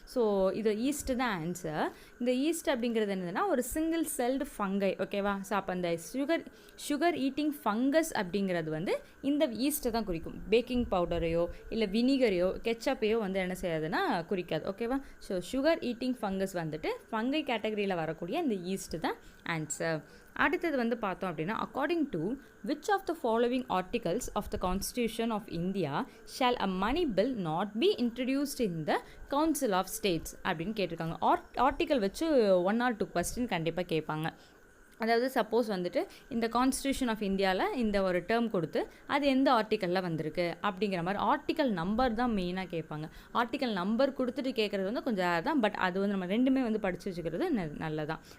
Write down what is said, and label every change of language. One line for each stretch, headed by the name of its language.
Tamil: So இது east தான் answer. இந்த ஈஸ்ட் அப்படிங்கிறது என்னதுன்னா ஒரு சிங்கிள் செல்டு ஃபங்கை. ஓகேவா? ஸோ அப்போ அந்த சுகர் ஈட்டிங் ஃபங்கஸ் அப்படிங்கிறது வந்து இந்த ஈஸ்ட்டை தான் குறிக்கும். பேக்கிங் பவுடரையோ இல்லை வினிகரையோ கெச்சப்பையோ வந்து என்ன செய்யாதுன்னா குறிக்காது. ஓகேவா? ஸோ சுகர் ஈட்டிங் ஃபங்கஸ் வந்துட்டு ஃபங்கை கேட்டகரியில் வரக்கூடிய இந்த ஈஸ்ட் தான் ஆன்சர். அடுத்தது வந்து பார்த்தோம் அப்படின்னா
English: according to which of the following articles of the Constitution of India shall a money bill not be introduced in the Council of States
Tamil: அப்படின்னு கேட்டிருக்காங்க. ஆர்டிக்கல் வச்சு 1 or 2 கொஸ்டின் கண்டிப்பாக கேட்பாங்க. அதாவது சப்போஸ் வந்துட்டு இந்த கான்ஸ்டியூஷன் ஆஃப் இந்தியாவில் இந்த ஒரு டேர்ம் கொடுத்து அது எந்த ஆர்டிக்கலில் வந்திருக்கு அப்படிங்கிற மாதிரி ஆர்டிக்கல் நம்பர் தான் மெயினாக கேட்பாங்க. ஆர்டிக்கல் நம்பர் கொடுத்துட்டு கேட்குறது வந்து கொஞ்சம் ரேர் தான். பட் அது வந்து நம்ம ரெண்டுமே வந்து படித்து வச்சுக்கிறது நல்லதான்.